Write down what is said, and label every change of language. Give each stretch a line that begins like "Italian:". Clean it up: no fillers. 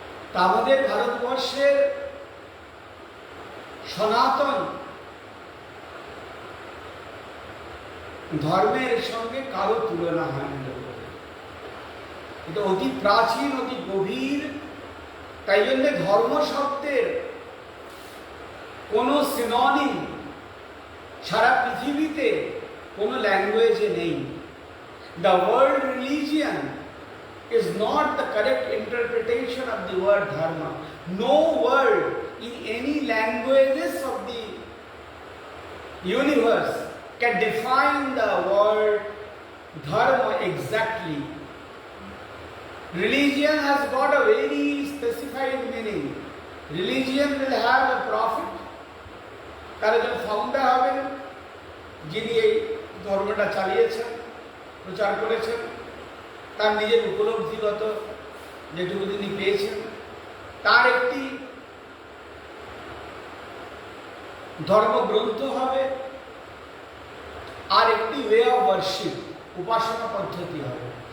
Bangla: তা আমাদের ভারতবর্ষের সনাতন ধর্মের সঙ্গে কারো তুলনা হয় না। এটা অতি প্রাচীন, অতি গভীর। তাই জন্য ধর্ম শব্দের কোনো সিনোনিম সারা পৃথিবীতে কোনো ল্যাঙ্গুয়েজে নেই।
English: The word religion is not the correct interpretation of the word dharma. No word in any languages of the universe can define the word dharma exactly. Religion has got a very specified meaning. Religion will have a prophet,
Bangla: তার একজন founder হবেন, যিনি এই ধর্মটা চালিয়েছেন, প্রচার করেছেন, তার নিজের উপলব্ধিগত যেটুকু তিনি পেয়েছেন, তার একটি ধর্মগ্রন্থ হবে, আর একটি ওয়ে অফ ওয়ার্শিপ, উপাসনা পদ্ধতি হবে।